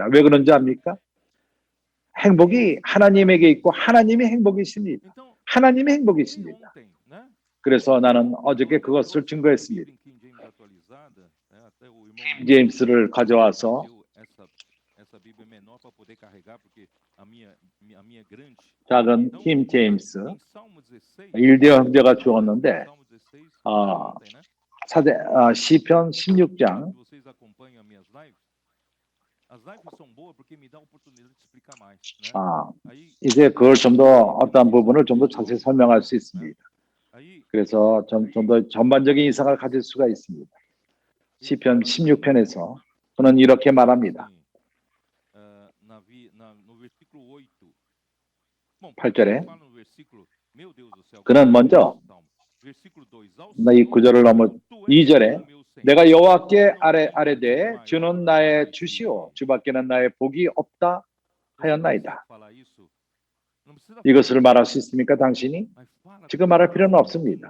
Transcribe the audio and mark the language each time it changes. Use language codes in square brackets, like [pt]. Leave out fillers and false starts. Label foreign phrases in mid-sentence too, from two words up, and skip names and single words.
[ko] 왜 그런지 압니까? 행복이 하나님에게 있고 하나님이 행복이십니다. 하나님이 행복이십니다. 그래서 나는 어저께 그것을 증거했습니다. 킹 제임스를 가져와서 [pt] menor para poder carregar, porque a minha grande. [ko] 작은 팀 제임스 [pt] Em Salmo 16, [ko] 일대 형제가 죽었는데 Salmo 16, 아, [pt] ontem, né? [ko] 시편 16장 [pt] Que vocês acompanham as minhas lives. As lives são boas porque me dá a oportunidade de explicar mais, né? Aí [ko] 이제 그걸 좀 더 어떤 부분을 좀 더 자세히 설명할 수 있습니다. [pt] aí [ko] 그래서 좀 더 전반적인 이상을 가질 수가 있습니다. 시편 16편에서 그는 이렇게 말합니다. [pt] no versículo 8. Bom, [ko] 8절에 [pt] fala no versículo, meu Deus do céu. [ko] 그는 먼저 [pt] versículo 2. [ko] 이 구절을 넘어 2절에 내가 여호와께 아뢰되 주는 나의 주시오 주밖에는 나의 복이 없다 하였나이다. 이것을 말할 수 있습니까 당신이? 지금 말할 필요는 없습니다.